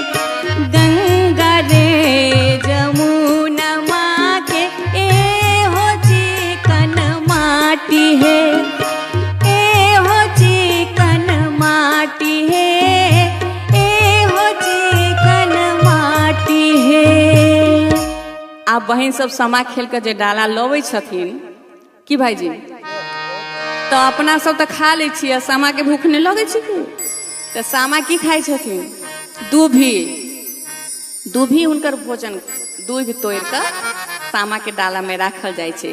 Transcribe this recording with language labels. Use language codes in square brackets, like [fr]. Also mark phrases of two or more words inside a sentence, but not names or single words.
[mai] गंगा रे जमुना माँ के ए हो चिकन माटी है। ए हो चिकन माटी है। ए हो चिकन माटी है। आप बहन सब सामा खेल के जे डाला लवे छथिन कि भाईजी तो अपना सब तो खा ले छियै। सामा के भूख नहीं लगे छै कि तो सामा की खाई छथिन दूभी। दूभी हुनकर भोजन दूध तोड़ कर सामा के डाला में राखल जाय छै।